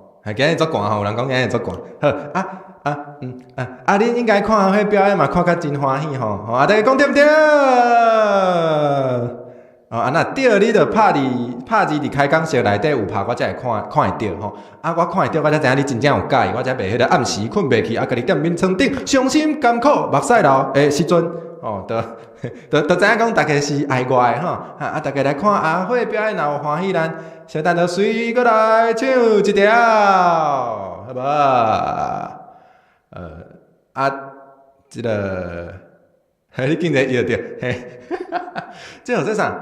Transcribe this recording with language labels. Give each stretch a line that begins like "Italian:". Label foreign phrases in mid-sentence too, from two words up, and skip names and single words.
Min Nan Chinese: 今日足寒吼，有人讲今日足寒。好恁应该看迄表演嘛，看甲真欢喜吼。大家讲对毋对？那对你着拍字伫开讲室内底有拍，我才会看会着吼。我看会着，我才知影你真正有介意，我才袂迄个暗时困袂去，家己踮面床顶伤心甘苦目屎流的时阵，就知影讲大家是爱我的吼。大家来看阿慧表演，若有欢喜咱。小等就随过来唱一条，好不好？这个，你竟然摇着，嘿，这有做啥？